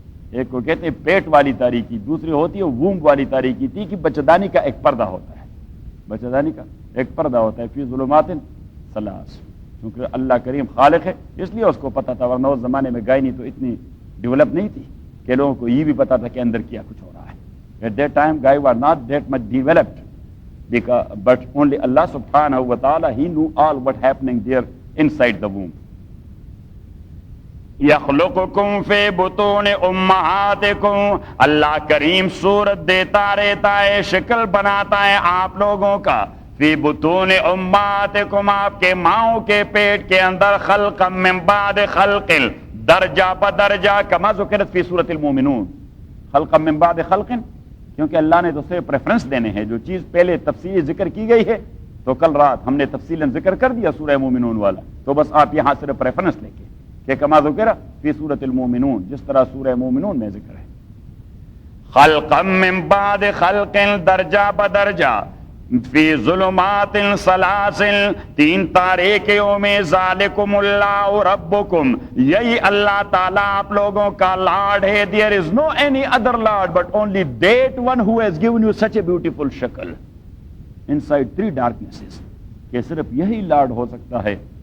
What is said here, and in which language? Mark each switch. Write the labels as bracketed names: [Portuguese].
[Urdu] ایک کو کہتے ہیں پیٹ والی تاریکی، دوسری ہوتی ہے ووم والی تاریکی. تھی کہ بچہدانی کا ایک پردہ ہوتا ہے، بچہدانی کا ایک پردہ ہوتا ہے، [Arabic] فی ظلمات ثلاث. [Urdu] کیونکہ اللہ کریم خالق ہے اس لیے اس کو پتا تھا، ورنہ اس زمانے میں گائنی تو اتنی ڈیولپ نہیں تھی کہ لوگوں کو یہ بھی پتا تھا کہ اندر کیا کچھ ہو رہا ہے. [English] At that time guy was not that much developed, but only Allah subhanahu wa ta'ala, he knew all what happening there inside the womb. [Arabic] یخلقکم فی بطون امہاتکم، [Urdu] اللہ کریم صورت دیتا رہتا ہے، شکل بناتا ہے آپ لوگوں کا، [Arabic] فی بطون امہاتکم، [Urdu] آپ کے ماؤں کے پیٹ کے اندر، [Arabic] خلقا من بعد خلق، [Urdu] درجہ بدرجہ، [Arabic] کما ذکرت فی سورۃ المومنون، خلقا من بعد خلق، [Urdu] کیونکہ اللہ نے تو صرف پریفرنس دینے ہیں، جو چیز پہلے تفصیلی ذکر کی گئی ہے تو کل رات ہم نے تفصیلاً ذکر کر دیا سورہ مومنون والا، تو بس آپ یہاں صرف پریفرنس لے کے کہ [Arabic] کما ذکر فی سورۃ المومنون، [Urdu] جس طرح سورہ مومنون میں ذکر ہے. [Arabic] خلقا من بعد خلق، [Urdu] درجہ بدرجہ، [Arabic] فی ظلمات سلاسل، [Urdu] 3 تاریکیوں میں، [Arabic] ذالکم اللہ ربکم، [Urdu] یہی اللہ تعالیٰ آپ لوگوں کا لارڈ ہے. [English] There is no any other lord but only that one who has given you such a beautiful shakal inside 3 darknesses، [Urdu] کہ صرف یہی لارڈ ہو سکتا ہے.